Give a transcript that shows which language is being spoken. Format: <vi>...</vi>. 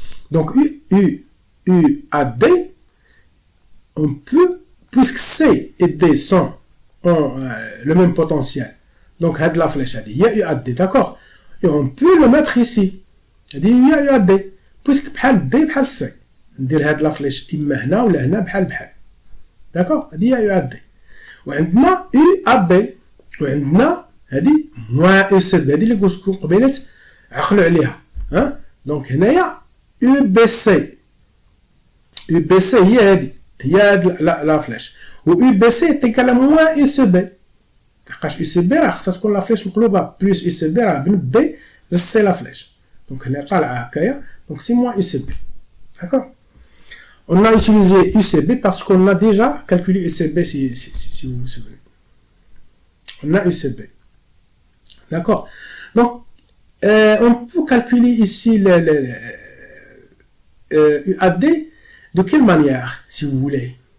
<fr>Donc, UAD, on peut, puisque C et D ont le même potentiel, donc, la flèche, il y a UAD, d'accord? Et on peut le mettre ici. Il y a UAD, puisque</fr> <ar>بحال D بحال C. ندير هاد لا فليش اما هنا ولا هنا بحال داكوغ هادي هي يو اد دي وعندنا يو ا بي وعندنا هادي موان او سي بي هادي اللي قلت لكم قبيلات عقلوا عليها ها دونك هنايا يو بي سي هي هادي هي هاد لا فليش و يو بي سي تيكال موان او سي بي لحقاش او سي بي راه خصها تكون لا فليش مقلوبه بلس او سي بي راه بن بي للسي لا فليش دونك هنا طالعه هكايا دونك سي موان او سي بي داكوغ.</ar> <fr>On a utilisé UCB parce qu'on a déjà calculé UCB si vous vous souvenez. On a UCB. D'accord? Donc, on peut calculer ici UAD de quelle manière, si vous voulez?</fr>